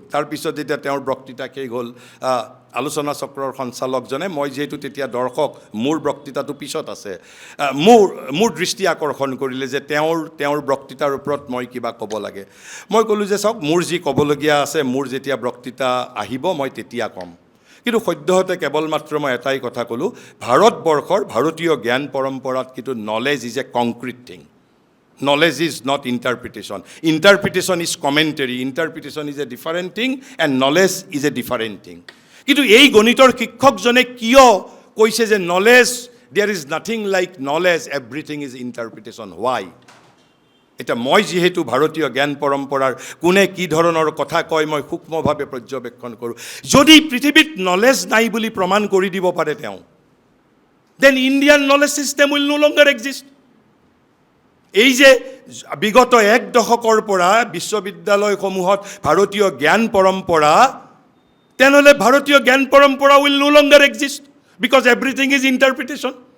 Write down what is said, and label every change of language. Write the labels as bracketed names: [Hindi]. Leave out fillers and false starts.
[Assamese] তাৰপিছত যেতিয়া তেওঁৰ বক্তৃতা শেষ হ'ল, আলোচনা চক্ৰৰ সঞ্চালকজনে, মই যিহেতু তেতিয়া দৰ্শক, মোৰ বক্তৃতাটো পিছত আছে, মোৰ দৃষ্টি আকৰ্ষণ কৰিলে যে তেওঁৰ বক্তৃতাৰ ওপৰত মই কিবা ক'ব লাগে। মই ক'লোঁ যে চাওক, মোৰ যি ক'বলগীয়া আছে, মোৰ যেতিয়া বক্তৃতা আহিব মই তেতিয়া ক'ম। কিন্তু সদ্যহতে কেৱল মাত্ৰ মই এটাই কথা ক'লোঁ, ভাৰতবৰ্ষৰ ভাৰতীয় জ্ঞান পৰম্পৰাত কিন্তু [English] Knowledge is a concrete thing. Knowledge is not interpretation. Interpretation is commentary. Interpretation is a different thing and knowledge is a different thing. [Assamese] কিন্তু এই গণিতৰ শিক্ষকজনে কিয় কৈছে যে [English] knowledge, there is nothing like knowledge, everything is interpretation. Why? [Assamese] এটা মই যিহেতু ভাৰতীয় জ্ঞান পৰম্পৰাৰ কোনে কি ধৰণৰ কথা কয় মই সূক্ষ্মভাৱে পৰ্যবেক্ষণ কৰোঁ। যদি পৃথিৱীত নলেজ নাই বুলি প্ৰমাণ কৰি দিব পাৰে তেওঁ, [English] then Indian knowledge system will no longer exist. [Assamese] এই যে বিগত এক দশকৰ পৰা বিশ্ববিদ্যালয়সমূহত ভাৰতীয় জ্ঞান পৰম্পৰা, তেনেহ'লে ভাৰতীয় জ্ঞান পৰম্পৰা [English] Will no longer exist because everything is interpretation.